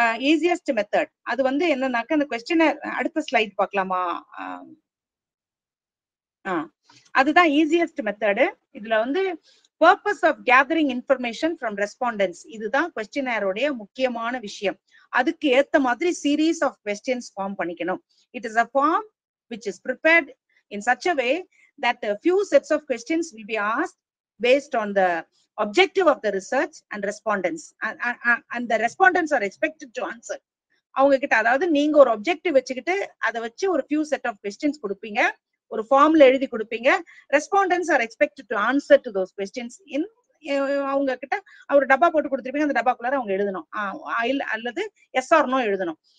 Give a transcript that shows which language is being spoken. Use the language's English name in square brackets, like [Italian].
[Tamil] Easiest method அது வந்து என்னன்னாக்க அந்த கொஸ்டினர், அடுத்த ஸ்லைட் பார்க்கலாமா? அதுதான் ஈஸியஸ்ட் மெத்தடு. இதுல வந்து [English] purpose of gathering information from respondents [Tamil] இதுதான் கொஸ்டினரோடைய முக்கியமான விஷயம். அதுக்கு ஏத்த மாதிரி [English] series of questions [Tamil] ஃபார்ம் பண்ணிக்கணும். [English] It is a form which is prepared in such a way that a few sets of questions will be asked based on the objective of the research and respondents, and the respondents are expected to answer. [Tamil] அவங்க கிட்ட அதாவது நீங்க ஒரு objective வச்சுக்கிட்டு அதை வச்சு ஒரு [English] few set of questions [Tamil] கொடுப்பீங்க, ஒரு ஃபார்ம்ல எழுதி கொடுப்பீங்க. [English] Respondents are expected to answer to those questions. [Tamil] அவங்க கிட்ட ஒரு டப்பா போட்டு கொடுத்துருப்பீங்க, அந்த டப்பாக்குள்ளார அவங்க எழுதணும், அல்லது எஸ் ஆர் நோ எழுதணும்.